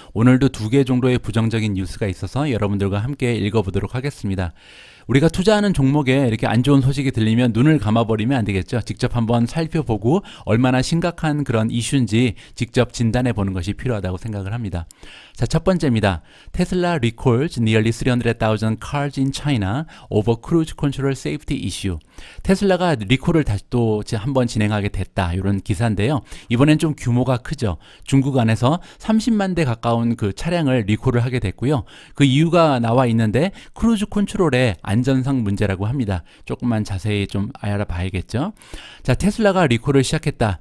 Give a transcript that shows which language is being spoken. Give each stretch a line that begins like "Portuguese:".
Korean: 오늘도 2개 정도의 부정적인 뉴스가 있어서 여러분들과 함께 읽어보도록 하겠습니다. 우리가 투자하는 종목에 이렇게 안 좋은 소식이 들리면 눈을 감아버리면 안 되겠죠. 직접 한번 살펴보고 얼마나 심각한 그런 이슈인지 직접 진단해 보는 것이 필요하다고 생각을 합니다. 자, 첫 번째입니다.
English: 테슬라 recalls nearly 300,000 cars in China over cruise control safety issue.
Korean: 테슬라가 리콜을 다시 또 한번 진행하게 됐다. 이런 기사인데요. 이번엔 좀 규모가 크죠. 중국 안에서 30만 대 가까운 그 차량을 리콜을 하게 됐고요. 그 이유가 나와 있는데 크루즈 컨트롤의 안전상 문제라고 합니다. 조금만 자세히 좀 알아봐야겠죠. 자, 테슬라가 리콜을 시작했다.